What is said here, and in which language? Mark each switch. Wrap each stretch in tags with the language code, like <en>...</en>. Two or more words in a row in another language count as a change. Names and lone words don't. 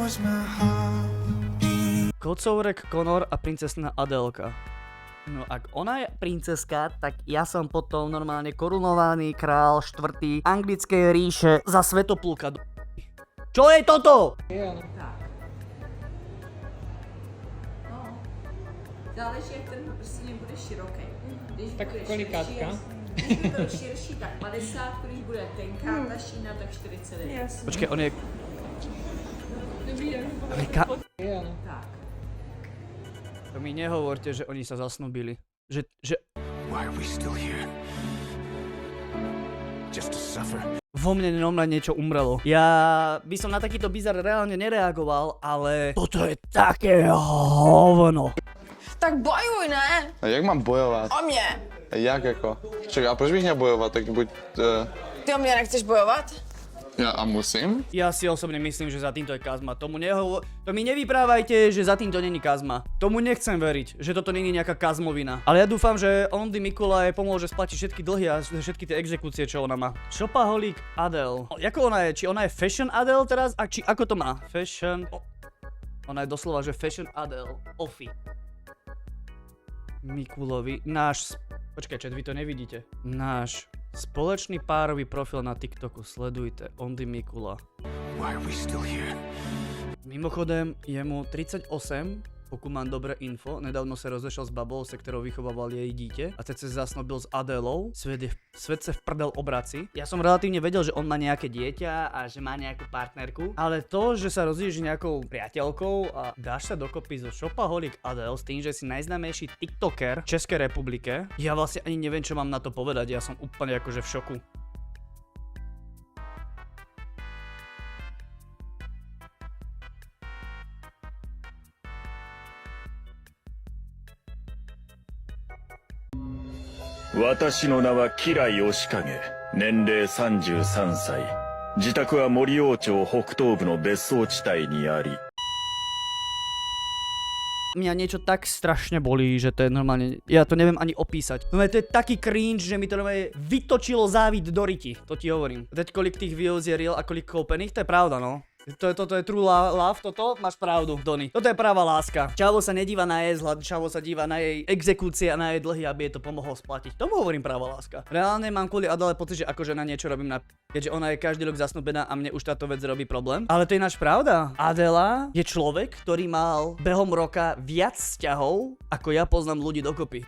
<sk>Kocourek Conor a princesná Adelka. No ak ona je princeska, tak ja som potom normálne korunovaný král 4. anglickej ríše za Svetopluka. Čo je toto? Tak. No,</sk> <cs>záleží, jak ten prstínek bude široký. Když Tak bude kolikátka? Když bude širší, tak 50, když bude tenká ta šína, tak 49. Počkej, on je... Dobrý den. Tak.</cs> <sk>To mi nehovorte, že oni sa zasnúbili. Že...</sk> <en>Why are we still here? Just to suffer.</en> <sk>Vo mne normálne niečo umrelo. Ja by som na takýto bizar reálne nereagoval, ale toto je také hovno.</sk> <cs>Tak bojuj, ne? A jak mám bojovat? O mě. A jak jako? Čekaj, a proč bych měl bojovat? Tak buď... Ty o mě nechceš bojovat? Já a musím?</cs> <sk>Ja si osobne myslím, že za týmto je Kazma. To mi nevyprávajte, že za týmto není Kazma. Tomu nechcem veriť, že toto není nejaká Kazmovina. Ale ja dúfam, že Ondy Mikula jej pomôže splatiť všetky dlhy a všetky tie exekúcie, čo ona má. Shopaholic Adel. Ako ona je? Či ona je Fashion Adel teraz? A či ako to má? Fashion... Ona je doslova, že Fashion Adel. Ofi. Mikulovi. Počkaj, vy to nevidíte. Náš spoločný párový profil na TikToku. Sledujte. Ondy Mikula.</sk> <en>Why are we still here?</en> <cs>Mimochodem, je mu 38, pokud mám dobré info. Nedávno se rozešel s babou, se kterou vychovával jej dítě. A teď se zasnobil s Adelou. Svet se vprdel obraci.</cs> <sk>Ja som relatívne vedel, že on má nejaké dieťa a že má nejakú partnerku. Ale to, že sa rozídeš nejakou priateľkou a dáš sa dokopy so Shopaholic Adel s tým, že si najznámejší TikToker v Českej republike. Ja vlastne ani neviem, čo mám na to povedať. Ja som úplne akože v šoku.</sk> <ja>私の名は吉良吉影, 年齢33歳。自宅は森王町北東部の別荘地帯にあり。</ja> <sk>Mňa niečo tak strašne bolí, že to je normálne, ja to neviem ani opísať. No to je taký cringe, že mi to normálne vytočilo závid do riti, to ti hovorím.</sk> <cs>Teď kolik tých views je real a kolik koupených, to je pravda, no.</cs> <sk>Toto je</sk> <en>true love,</en> <sk>toto máš pravdu, Donny. Toto je pravá láska. Čavo sa nedíva na jej zhľad, Čavo sa díva na jej exekúcie a na jej dlhy, aby jej to pomohlo splatiť. Tomu hovorím pravá láska. Reálne mám kvôli Adele pocit, že akože na niečo robím keďže ona je každý rok zasnúbená a mne už táto vec robí problém. Ale to je náš pravda. Adela je človek, ktorý mal behom roka viac vzťahov, ako ja poznám ľudí dokopy.</sk>